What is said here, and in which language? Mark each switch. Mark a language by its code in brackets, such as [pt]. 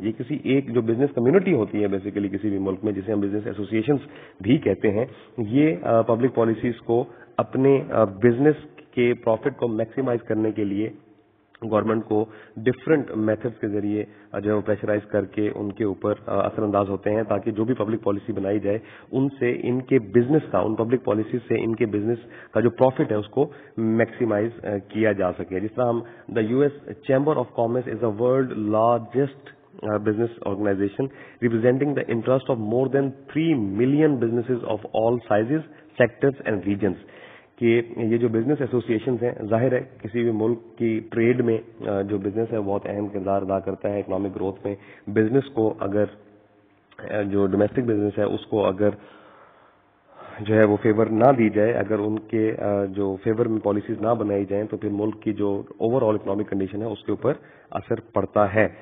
[ur] یہ کسی ایک جو بزنس کمیونٹی ہوتی ہے بیسیکلی کسی بھی ملک میں, جسے ہم بزنس ایسوسیشنز بھی کہتے ہیں, یہ پبلک پالیسیز کو اپنے بزنس کے پروفٹ کو میکسیمائز کرنے کے لیے گورنمنٹ کو ڈفرینٹ میتھڈس کے ذریعے جو ہے وہ پریشرائز کر کے ان کے اوپر اثر انداز ہوتے ہیں, تاکہ جو بھی پبلک پالیسی بنائی جائے ان سے ان کے بزنس کا, ان پبلک پالیسی سے ان کے بزنس کا جو پروفٹ ہے اس کو میکسیمائز کیا جا سکے. جس طرح ہم [en] The U S chamber of commerce is a world largest business organization representing the interest of more than 3 million businesses of all sizes, sectors and regions. [ur] کہ یہ جو بزنس ایسوسیشنز ہیں, ظاہر ہے کسی بھی ملک کی ٹریڈ میں جو بزنس ہے بہت اہم کردار ادا کرتا ہے اکنامک گروتھ میں. بزنس کو اگر جو ڈومیسٹک بزنس ہے اس کو اگر جو ہے وہ فیور نہ دی جائے, اگر ان کے جو فیور میں پالیسیز نہ بنائی جائیں تو پھر ملک کی جو اوور آل اکنامک کنڈیشن ہے اس کے اوپر اثر پڑتا ہے.